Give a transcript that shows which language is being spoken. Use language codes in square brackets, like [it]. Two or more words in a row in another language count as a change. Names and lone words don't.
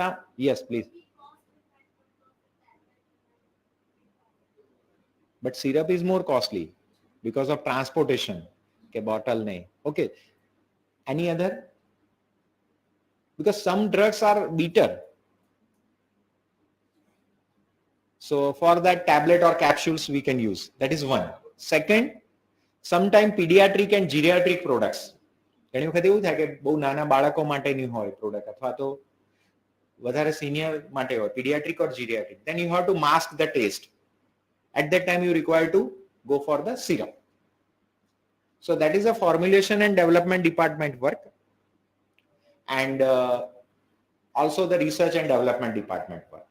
[en] yes please. But syrup is more costly because of transportation [gu] કે બોટલ નહીં. [en] Okay, any other? Because some drugs are bitter, so for that tablet or capsules we can use. That is one. Second, sometime pediatric and geriatric products. [gu] ઘણી વખત એવું થાય કે બહુ નાના બાળકો માટેની હોય પ્રોડક્ટ અથવા તો વધારે સિનિયર માટે હોય, [en] pediatric or geriatric. Then you have to mask the taste. At that time you require to go for the syrup. So that is a formulation and development department work, and also the research and development department work.